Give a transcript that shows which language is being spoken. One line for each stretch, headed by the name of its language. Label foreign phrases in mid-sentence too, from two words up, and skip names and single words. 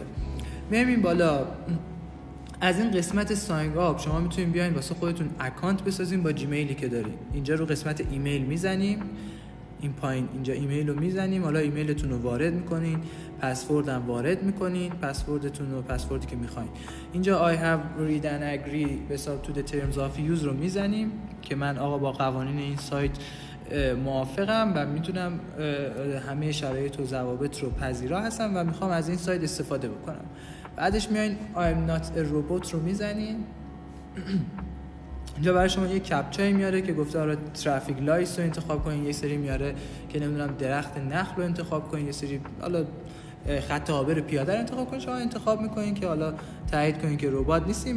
Persian: میایم بالا از این قسمت
English: sign up
Persian: شما میتونین بیاین واسه خودتون اکانت بسازین با جیمیلی که دارین. اینجا رو قسمت ایمیل میزنیم، این پایین اینجا ایمیل رو میزنیم، حالا ایمیلتون رو وارد میکنین، پسورد هم وارد میکنین، پسوردتون رو پسوردی که میخواین. اینجا
English: I have read and agree
Persian: به حساب
English: to the terms of use
Persian: رو میزنیم که من آقا با قوانین این سایت موافقم و میتونم همه شرایط و ضوابط رو پذیرا هستم و میخوام از این سایت استفاده بکنم بعدش میایین
English: I'm not a robot
Persian: رو میزنین. اینجا برای شما یه کپچای میاره که گفته آره
English: traffic lights
Persian: رو انتخاب کنین، یه سری میاره که نمیدونم درخت نخل رو انتخاب کنین، یه سری حالا خط عابر پیاده رو انتخاب کنین. شما انتخاب میکنین که حالا تایید کنین که ربات نیستین.